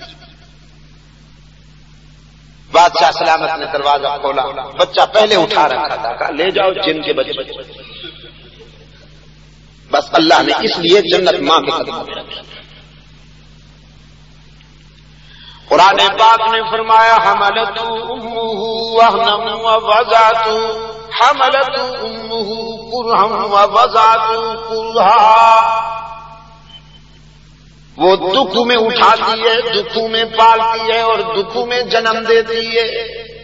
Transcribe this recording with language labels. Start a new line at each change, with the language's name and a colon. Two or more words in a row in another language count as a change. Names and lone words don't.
Urdu: بادشاہ سلامت نے دروازہ کھولا، بچہ پہلے اٹھا رکھا تھا، کہا لے جاؤ جن کے بچے۔ بس اللہ نے اس لیے جنت ماں کے قدموں میں رکھی۔ قرآن پاک نے فرمایا
Arabic: حملت امہ وہنا ووضعت حملت امہ کرہا ووضعت کرہا،
Urdu: وہ دکھ میں اٹھاتی ہے، دکھوں میں پالتی ہے اور دکھوں میں جنم دیتی ہے۔